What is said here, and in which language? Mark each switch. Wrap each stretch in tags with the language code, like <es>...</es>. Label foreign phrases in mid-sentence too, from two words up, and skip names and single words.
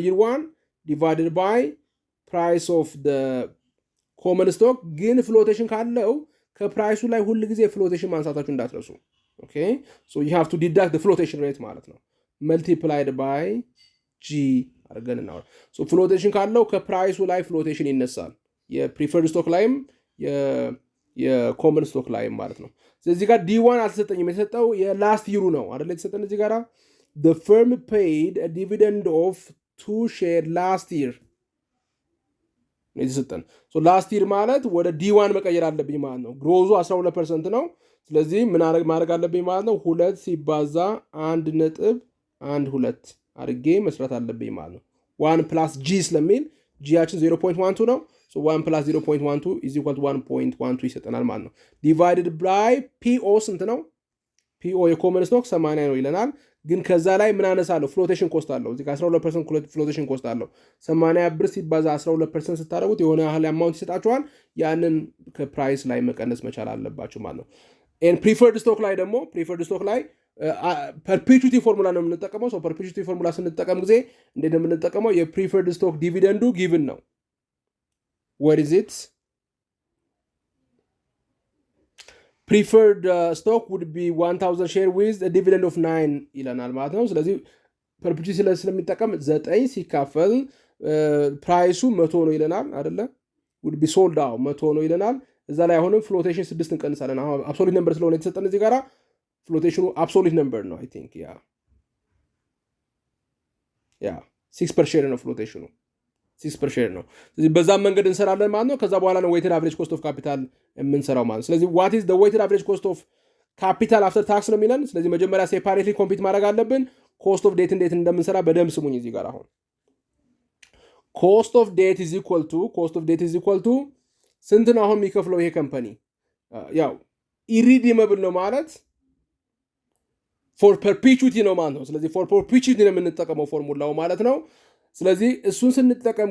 <en>year 1 divided by price of common stock።</en> <am>ግን ፍሎቴሽን ካለው ከፕራይሱ ላይ ሁል ጊዜ ፍሎቴሽን ማንሳታችሁ እንዳትረሱ።</am> <en>okay so you have to deduct flotation rate</en> <am>ማለት ነው</am> <en>multiplied by g</en> <am>አድርገን እናወራ። ሶ ፍሎቴሽን ካለው ከፕራይሱ ላይ ፍሎቴሽን ይነሳል የፕሪፈርድ ስቶክ ላይም የኮመን ስቶክ ላይም ማለት ነው። ስለዚህ ጋር ዲ1 አልተሰጠኝም፣ የተሰጠው የላስት ይሩ ነው አይደል? የተሰጠን እዚህ ጋር</am> <en>the firm paid a dividend of 2 share last year</en> <am>የተሰጠን።</am> <en>so last year</en> <am>ማለት ወደ ዲ1 መቀየር አለብኝ ማለት ነው። ግሮዙ 12% ነው። ስለዚህ ምን ማድረግ አለብኝ ማለት ነው 2 ሲባዛ 1.12 አድርጌ መስራት አለብኝ ማለት ነው።</am> <en>1 plus g</en> <am>ስለሚል ጂያችን 0.12 ነው።</am> <en>So 1 plus 0.12 is equal to 1.12</en> <am>ይሰጠናል ማለት ነው።</am> <en>divided by PO</en> <am>ስንት ነው? PO የኮመን ስቶክ 80 ነው ይለናል። ግን ከዛ ላይ ምን አነሳለሁ?</am> <en>flotation cost</en> <am>አለው። እዚህ 12%</am> <en>flotation cost</en> <am>አለው። 80 ብር ሲባዛ 12% ስታደርጉት የሆነ ያህል አማውንት ይሰጣችኋል። ያንን ከፕራይስ ላይ መቀነስ መቻል አለባችሁ ማለት ነው።</am> <en>and preferred stock</en> <am>ላይ ደግሞ</am> <en>preferred stock</en> <am>ላይ</am> <en>perpetuity formula</en> <am>ነው የምንጠቀመው። ሶ</am> <en>perpetuity formula</en> <am>ስንጠቀም ጊዜ እንዴት ነው የምንጠቀመው? የፕሪፈርድ ስቶክ ዲቪደንዱ ጊቭን ነው።</am> <en>What is it? Preferred stock would be 1000 share with a dividend of 9</en> <am>ይለናል ማለት ነው። ስለዚህ ፐርፔቹቲ ስለሚጠቀም 9 ሲካፈል ፕራይሱ 100 ነው ይለናል አይደለ?</am> <en>would be sold out</en> <am>100 ነው ይለናል። እዛ ላይ አሁንም ፍሎቴሽን 6 እንቀንሳለን። አሁን</am> <en>absolute number</en> <am>ስለሆነ የተሰጠን እዚህ ጋራ ፍሎቴሽኑ</am> <en>absolute number</en> <am>ነው።</am> <en>I think</en> <am>ያ 6</am> <en>per share</en> <am>ነው ፍሎቴሽኑ 6</am> <en>per share</en> <am>ነው። ስለዚህ በዛም መንገድ እንሰራለን ማለት ነው። ከዛ በኋላ ነው</am> <en>weighted average cost of capital</en> <am>የምንሰራው ማለት ነው። ስለዚህ</am> <en>what is the weighted average cost of capital after tax</en> <am>ነው የሚለን። ስለዚህ መጀመሪያ ሴፓሬትሊ ኮምፒት ማድረግ አለብን።</am> <en>cost of debt</en> <am>እንዴት እንደምንሰራ በደንብ ስሙኝ እዚህ ጋር አሁን</am> <en>cost of debt is equal to</en> <am>ስንት ነው አሁን የሚከፍለው ይሄ ካምፓኒ? ያው ኢሪዲመብል ነው ማለት</am> <en>for perpetuity</en> <am>ነው ማለት ነው። ስለዚህ</am> <en>for perpetuity</en> <am>ነው የምንጠቀመው ፎርሙላው ማለት ነው። ስለዚህ እሱን ስንጠቀም</am>